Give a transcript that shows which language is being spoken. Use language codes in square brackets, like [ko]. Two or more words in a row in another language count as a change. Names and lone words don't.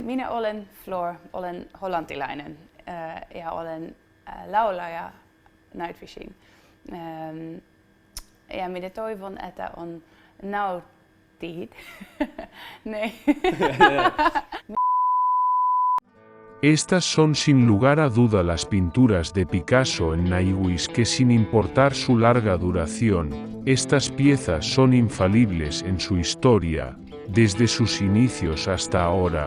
[fi] Minä olen Floor, olen hollantilainen ja olen laulaja Nightwishin. Ja minä toivon, että on nautit. [es] Estas son sin lugar a duda las pinturas de Picasso en Naiwis que sin importar su larga duración, estas piezas son infalibles en su historia, desde sus inicios hasta ahora.